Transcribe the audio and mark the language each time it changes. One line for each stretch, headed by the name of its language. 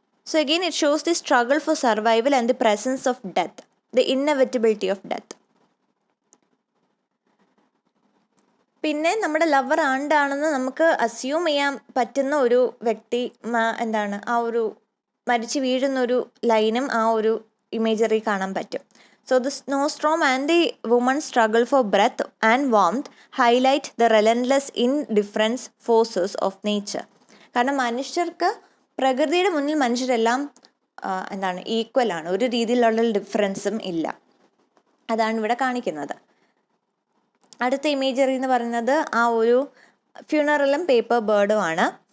English: So again it shows the struggle for survival and the presence of death, the inevitability of death.
Malayalam: പിന്നെ നമ്മുടെ lover ആണ്ടാണെന്ന് നമുക്ക് assume ചെയ്യാൻ പറ്റുന്ന ഒരു വ്യക്തി ആ ഒരു മരിച്ചു വീഴുന്നൊരു ലൈനും ആ ഒരു ഇമേജറി കാണാൻ പറ്റും.
English: So the snowstorm and the woman's struggle for breath and warmth highlight the relentless indifference forces of nature.
Malayalam: കാരണം മനുഷ്യർക്ക് പ്രകൃതിയുടെ മുന്നിൽ മനുഷ്യരെല്ലാം ഈക്വൽ ആണ്, ഒരു രീതിയിലുള്ള ഡിഫറൻസും ഇല്ല. അതാണ് ഇവിടെ കാണിക്കുന്നത്. അടുത്ത ഇമേജറി എന്ന് പറയുന്നത് ആ ഒരു ഫ്യൂണറലും പേപ്പർ ബേർഡും ആണ്.